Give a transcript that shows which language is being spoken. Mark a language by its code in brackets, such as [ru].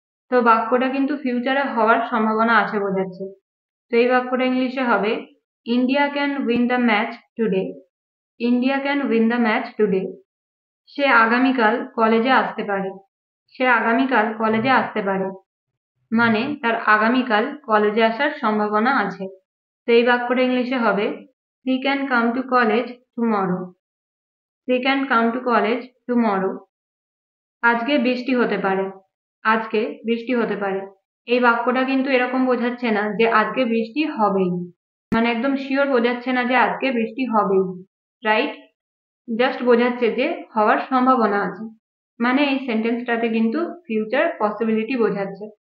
[bn] তো বাক্যটা কিন্তু ফিউচারে হওয়ার সম্ভাবনা আছে বোঝাচ্ছে। তো এই বাক্যটা ইংলিশে হবে [en] India can win the match today. India can win the match today. [bn] সে আগামীকাল কলেজে আসতে পারে। সে আগামীকাল কলেজে আসতে পারে মানে তার আগামীকাল কলেজে আসার সম্ভাবনা আছে। তো এই বাক্যটা ইংলিশে হবে [en] he can come to college tomorrow. he can come to college tomorrow. [bn] আজকে বৃষ্টি হতে পারে। আজকে বৃষ্টি হতে পারে। এই বাক্যটা কিন্তু এরকম বোঝাচ্ছে না যে আজকে বৃষ্টি হবেই, মানে একদম শিওর বোঝাচ্ছে না যে আজকে বৃষ্টি হবেই, রাইট? জাস্ট বোঝাচ্ছে যে হওয়ার সম্ভাবনা আছে, মানে এই সেন্টেন্সটাতে কিন্তু ফিউচার পসিবিলিটি বোঝাচ্ছে।